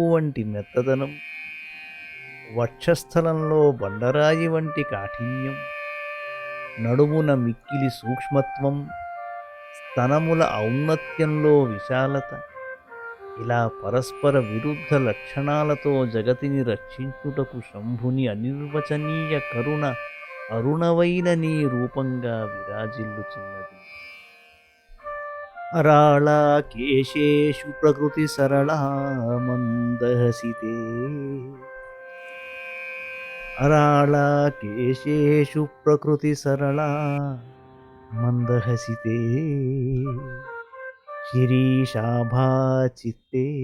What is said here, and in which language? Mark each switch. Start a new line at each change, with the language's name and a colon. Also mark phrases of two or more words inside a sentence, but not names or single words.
Telugu: వంటి మెత్తదనం, వక్షస్థలంలో బండరాయి వంటి కాఠిన్యం, నడుమున మిక్కిలి సూక్ష్మత్వం, స్తనముల ఔన్నత్యంలో విశాలత, ఇలా పరస్పర విరుద్ధ లక్షణాలతో జగతిని రక్షించుటకు శంభుని అనిర్వచనీయ కరుణ అరుణవైన నీ రూపంగా విరాజిల్లుచున్నది.
Sanskrit: अराळा केशेषु प्रकृति सरला मंदहसिते अराळा केशेषु प्रकृति सरला मंदहसिते शिरीशाभा चित्ते